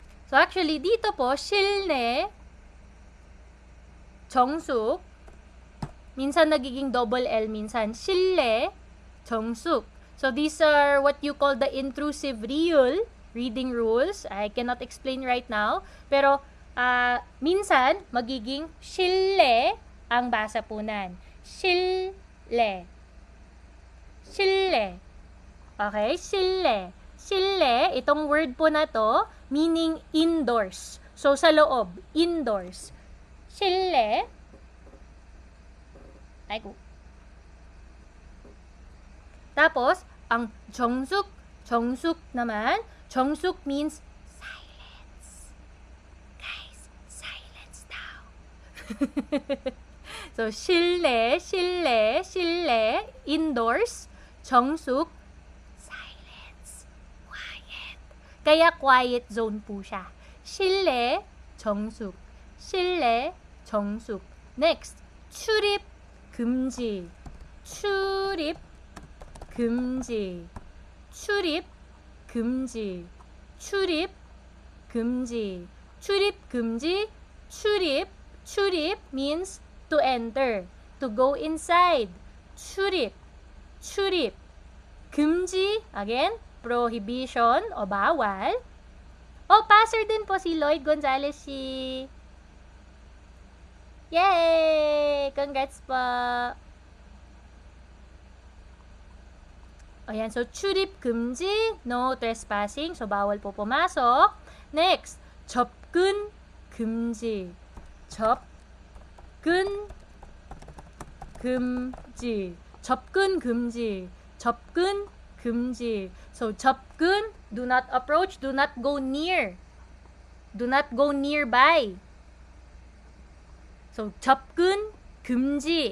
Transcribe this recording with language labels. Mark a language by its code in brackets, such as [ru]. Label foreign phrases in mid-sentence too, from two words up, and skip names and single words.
[tl] So actually, dito po, [ko] 실내 정숙. [tl] Minsan nagiging double L, minsan 실내 정숙. [en] So these are what you call the intrusive reading rules. I cannot explain right now. [tl] Pero minsan magiging 실내 ang basa po nan. [ko] 실내. 실내. Okay? 실내. 실내, [tl] itong word po na to, [en] meaning indoors. [tl] So, sa loob, [en] indoors. 실내. [tl] Aiko. Tapos, ang 정숙, 정숙 naman, 정숙 [en] means silence. Guys, silence now. So, [ko] 실내, 실내, 실내, indoors, 정숙, [en] silence, quiet. [tl] Kaya [en] quiet zone [tl] po siya. [ko] 실내, 정숙, 실내, 정숙. Next, 출입, 금지, 출입, 금지, 출입, 금지, 출입, 금지, 출입, 금지, 출입, 출입 [en] means to enter, to go inside. [ko] 출입, 출입. 금지, [tl] again, prohibition o bawal. O, passer din po si Lloyd Gonzalez si... [en] Yay! Congrats po! [ko] Ayan, so 출입 금지, [en] no trespassing, [tl] so bawal po pumasok. [en] Next, [ko] 접근 금지. 접근 금지. 접근 금지. 접근 금지. So 접근, [en] do not approach, do not go near. Do not go nearby. So 접근 금지.